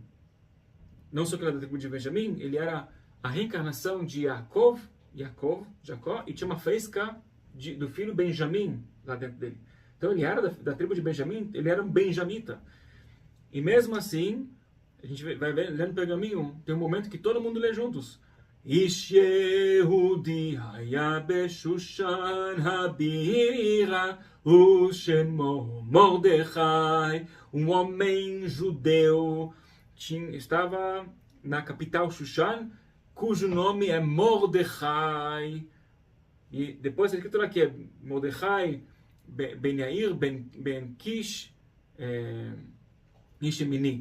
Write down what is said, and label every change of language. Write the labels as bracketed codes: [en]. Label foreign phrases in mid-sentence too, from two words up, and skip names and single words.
[pt] Não só que ele era da tribo de Benjamim, ele era a reencarnação de Jacó, e tinha uma faísca do filho Benjamim lá dentro dele. Então ele era da tribo de Benjamim, ele era um benjamita. E mesmo assim, a gente vai ver, lendo o pergaminho, tem um momento que todo mundo lê juntos. [he] איש יהודי היה בשושן הבירה ושמו מרדכי. [pt] Um homem judeu estava na capital Shushan, cujo nome é Mordecai. E depois a escritura aqui é Mordecai, Ben Yair, Ben Kish, Nishemini.